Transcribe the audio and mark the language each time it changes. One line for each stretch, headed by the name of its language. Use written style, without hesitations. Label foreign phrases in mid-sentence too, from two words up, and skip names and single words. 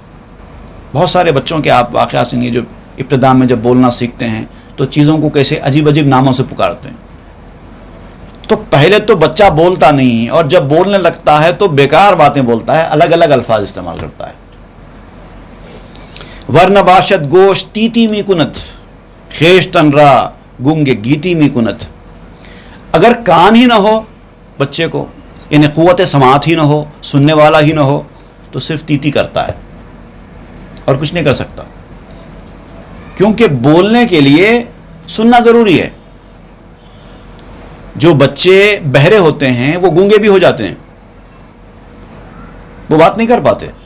Urdu: بہت سارے بچوں کے آپ واقعات سنیے جو ابتدا میں جب بولنا سیکھتے ہیں تو چیزوں کو کیسے عجیب عجیب ناموں سے پکارتے ہیں۔ تو پہلے تو بچہ بولتا نہیں، اور جب بولنے لگتا ہے تو بیکار باتیں بولتا ہے، الگ الگ الفاظ استعمال کرتا ہے۔
Persian: ورنہ باشد گوش تیتی می کنت خیش تن را گونگے گیتی می کنت۔
Urdu: اگر کان ہی نہ ہو بچے کو، یعنی قوت سماعت ہی نہ ہو، سننے والا ہی نہ ہو، تو صرف تیتی کرتا ہے اور کچھ نہیں کر سکتا، کیونکہ بولنے کے لیے سننا ضروری ہے۔ جو بچے بہرے ہوتے ہیں وہ گونگے بھی ہو جاتے ہیں، وہ بات نہیں کر پاتے۔